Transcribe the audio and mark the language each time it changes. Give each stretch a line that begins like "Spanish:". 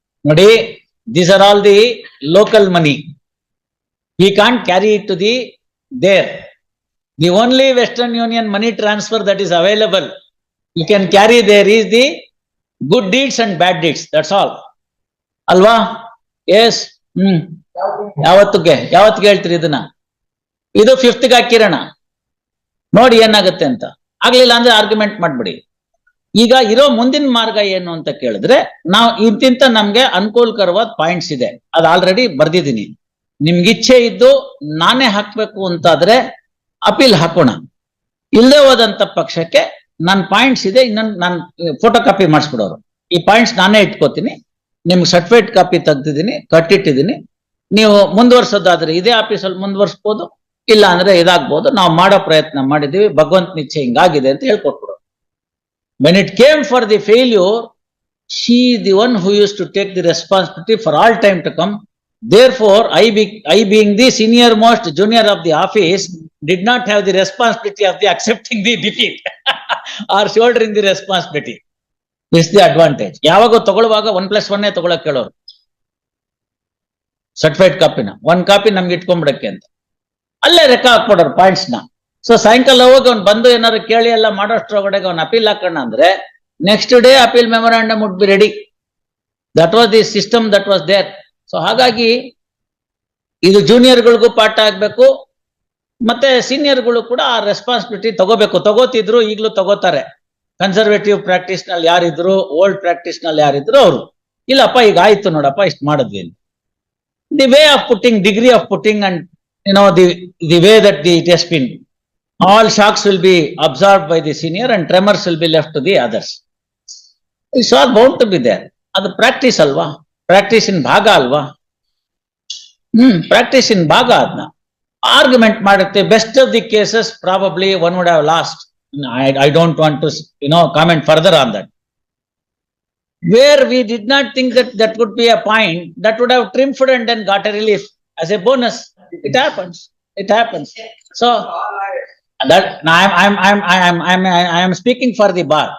English: ನೋಡಿ, these are all the local money. We can't carry it to the there. The only Western Union money transfer that is available, you can carry there is the good deeds and bad deeds. That's all. Alva?
Kannada: S ಯಾವತ್ತಿಗೆ ಹೇಳ್ತೀರಿ ಇದನ್ನ? ಇದು 5th ಹಾಕಿರೋಣ, ನೋಡಿ ಏನಾಗುತ್ತೆ ಅಂತ. ಆಗ್ಲಿಲ್ಲ ಅಂದ್ರೆ argument ಮಾಡ್ಬಿಡಿ. ಈಗ ಇರೋ ಮುಂದಿನ ಮಾರ್ಗ ಏನು ಅಂತ ಕೇಳಿದ್ರೆ, ನಾವು ಇಂತಿಂತ ನಮ್ಗೆ ಅನುಕೂಲಕರವಾದ ಪಾಯಿಂಟ್ಸ್ ಇದೆ, ಅದು ಆಲ್ರೆಡಿ ಬರ್ದಿದ್ದೀನಿ. ನಿಮ್ಗೆ ಇಚ್ಛೆ ಇದ್ದು ನಾನೇ ಹಾಕ್ಬೇಕು ಅಂತಾದ್ರೆ ಅಪೀಲ್ ಹಾಕೋಣ. ಇಲ್ಲದೆ ಹೋದಂತ ಪಕ್ಷಕ್ಕೆ ನನ್ನ ಪಾಯಿಂಟ್ಸ್ ಇದೆ, ಇನ್ನೊಂದು ನಾನು ಫೋಟೋ ಕಾಪಿ ಮಾಡಿಸ್ಬಿಡೋರು. ಈ ಪಾಯಿಂಟ್ಸ್ ನಾನೇ ಇಟ್ಕೋತೀನಿ, ನಿಮ್ಗೆ ಸರ್ಟಿಫಿಕೇಟ್ ಕಾಪಿ ತೆಗ್ದಿದ್ದೀನಿ, ಕಟ್ಟಿಟ್ಟಿದ್ದೀನಿ. ನೀವು ಮುಂದುವರ್ಸೋದಾದ್ರೆ ಇದೇ ಆಫೀಸಲ್ಲಿ ಮುಂದುವರ್ಸ್ಬೋದು, ಇಲ್ಲ ಅಂದ್ರೆ ಇದಾಗ್ಬೋದು. ನಾವು ಮಾಡೋ ಪ್ರಯತ್ನ ಮಾಡಿದೀವಿ, ಭಗವಂತನ ಇಚ್ಛೆ ಹಿಂಗಾಗಿದೆ ಅಂತ ಹೇಳ್ಕೊಟ್ಬಿಡು.
English: When it came for the failure, she is the one who used to take the responsibility for all time to come. Therefore, I being the senior most junior of the office, did not have the responsibility of the accepting the defeat or shouldering the responsibility. This is the advantage.
Kannada: ಯಾವಾಗ ತಗೊಳ್ಳುವಾಗ 1+1 ತಗೊಳಕ್ ಕೇಳೋರು certified ಕಾಪಿನ. 1 copy ನಮ್ಗೆ ಇಟ್ಕೊಂಡ್ಬಿಡಕ್ಕೆ ಅಂತ ಅಲ್ಲೇ ಲೆಕ್ಕ ಹಾಕ್ಬಿಡೋರು points ನ. So ಸಾಯಂಕಾಲ ಹೋಗಿ ಅವ್ನು ಬಂದು ಏನಾದ್ರು ಕೇಳಿ ಎಲ್ಲ ಮಾಡೋಷ್ಟ್ರೊಳಗಡೆ ಅವ್ನು ಅಪೀಲ್ ಹಾಕೋಣ ಅಂದ್ರೆ
English: Next day appeal memorandum would be ready. That was the system that was there.
Kannada: So ಹಾಗಾಗಿ ಇದು ಜೂನಿಯರ್ಗಳಿಗೂ ಪಾಠ ಆಗ್ಬೇಕು, ಮತ್ತೆ ಸೀನಿಯರ್ಗಳು ಕೂಡ ಆ ರೆಸ್ಪಾನ್ಸಿಬಿಲಿಟಿ ತಗೋಬೇಕು. ತಗೋತಿದ್ರು, ಈಗಲೂ ತಗೋತಾರೆ. ಕನ್ಸರ್ವೇಟಿವ್ ಪ್ರಾಕ್ಟೀಸ್ ನಲ್ಲಿ ಯಾರಿದ್ರು, ಓಲ್ಡ್ ಪ್ರಾಕ್ಟೀಸ್ ನಲ್ಲಿ ಯಾರಿದ್ರು ಅವರು, ಇಲ್ಲಪ್ಪ ಈಗ ಆಯ್ತು ನೋಡಪ್ಪ ಇಷ್ಟು ಮಾಡಿದ್ವಿ.
English: The way of putting, degree of putting and the way that it has been, all shocks will be absorbed by the senior and tremors will be left to the others. It's all bound to be there.
Kannada: ಅದು practice ಅಲ್ವಾ, practice ಇನ್ ಭಾಗ ಅಲ್ವಾ? Practice ಇನ್ ಭಾಗ. ಅದನ್ನ argument ಮಾಡುತ್ತೆ.
English: Best of the cases probably one would have lost. I don't want to comment further on that. Where we did not think that would be a point, that would have triumphed and then got a relief as a bonus. It happens. It happens. So that I am speaking for the bar.